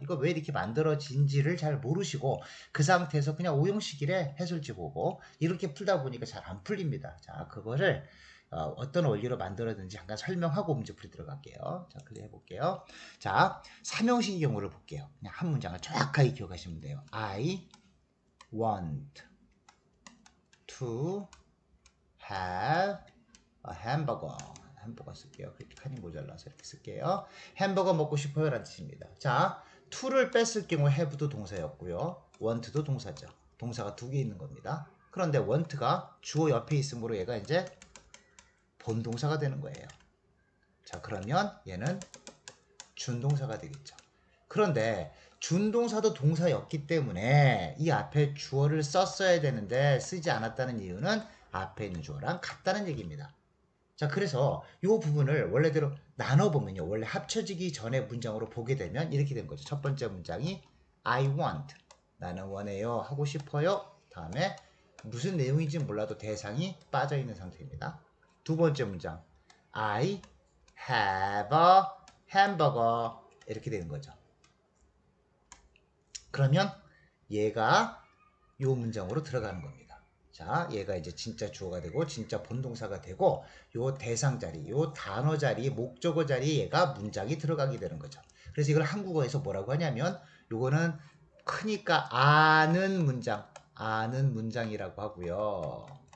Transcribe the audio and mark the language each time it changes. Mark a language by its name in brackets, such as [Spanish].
[Korean] 이거 왜 이렇게 만들어진지를 잘 모르시고 그 상태에서 그냥 오형식이래 해설지 보고 이렇게 풀다 보니까 잘 안 풀립니다. 자, 그거를 어떤 원리로 만들었는지 잠깐 설명하고 문제풀이 들어갈게요. 자, 클리어 해볼게요. 자, 삼형식의 경우를 볼게요. 그냥 한 문장을 정확하게 기억하시면 돼요. [English] I want to have a hamburger. [Korean] 햄버거 쓸게요. 그렇게 칸이 모자라서 이렇게 쓸게요. 햄버거 먹고 싶어요 라는 뜻입니다. 자, to를 뺐을 경우 have도 동사였고요. want도 동사죠. 동사가 두 개 있는 겁니다. 그런데 want가 주어 옆에 있으므로 얘가 이제 본동사가 되는 거예요. 자, 그러면 얘는 준동사가 되겠죠. 그런데 준동사도 동사였기 때문에 이 앞에 주어를 썼어야 되는데 쓰지 않았다는 이유는 앞에 있는 주어랑 같다는 얘기입니다. 자, 그래서 이 부분을 원래대로 나눠보면요. 원래 합쳐지기 전에 문장으로 보게 되면 이렇게 된 거죠. 첫 번째 문장이 [English] I want. [Korean] 나는 원해요. 하고 싶어요. 다음에 무슨 내용인지 몰라도 대상이 빠져있는 상태입니다. [English] 두 번째 문장 I have a hamburger. [Korean] 이렇게 되는 거죠. 그러면 얘가 이 문장으로 들어가는 겁니다. 자, 얘가 이제 진짜 주어가 되고 진짜 본동사가 되고 요 대상 자리, 요 단어 자리, 목적어 자리에 얘가 문장이 들어가게 되는 거죠. 그래서 이걸 한국어에서 뭐라고 하냐면 요거는 크니까 아는 문장이라고 하고요.